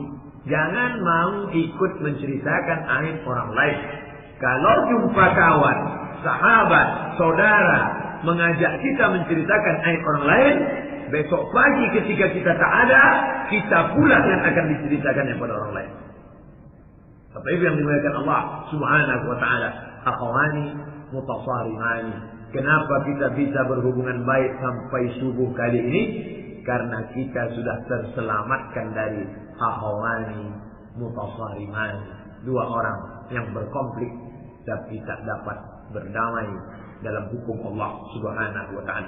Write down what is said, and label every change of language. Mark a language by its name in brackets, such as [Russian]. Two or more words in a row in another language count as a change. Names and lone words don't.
[Indonesian] Jangan mau ikut menceritakan aib orang lain. Kalau jumpa kawan, sahabat, saudara mengajak kita menceritakan aib orang lain, besok pagi ketika kita tak ada, kita pula yang akan diceritakan kepada orang lain. Apa itu yang dimuliakan [Arabic] الله سبحانه وتعالى? أخوين متصارمين. [Indonesian] Kenapa kita bisa berhubungan baik sampai subuh kali ini? Karena kita sudah terselamatkan dari [Arabic] أخوين متصارمين, [Indonesian] 2 orang yang berkonflik tapi tak dapat berdamai dalam hukum [Arabic] الله سبحانه وتعالى.